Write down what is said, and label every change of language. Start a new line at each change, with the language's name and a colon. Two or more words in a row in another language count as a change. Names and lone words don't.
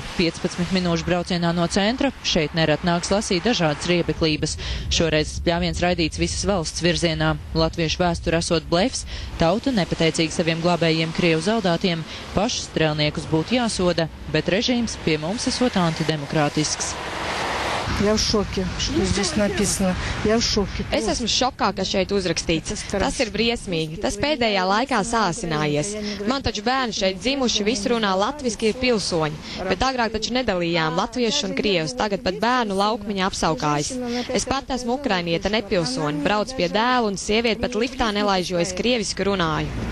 Latvian: 15 minūšu braucienā no centra šeit nerad nāks lasīt dažādas riebeklības. Šoreiz spļāviens raidīts visas valsts virzienā. Latviešu vēsture esot blefs, tauta nepateicīgi saviem glābējiem Krievu zaldātiem, pašus strēlniekus būtu jāsoda, bet režīms pie mums esot antidemokrātisks.
Russian: Я в šoke, что здесь написано. Я в šoke.
Latvian: Es esmu šokā, kas šeit uzrakstīts. Tas ir briesmīgi. Tas pēdējā laikā sāsinājies. Man taču bērni šeit dzimuši, visi runā latviski, ir pilsoņi. Bet agrāk taču nedalījām latviešus un krievus. Tagad pat bērnu laukmiņā apsaukājas. Es pat esmu ukrainieta, nepilsoņi. Brauc pie dēlu un sievieti pat liftā nelaiž, jo es krieviski runāju.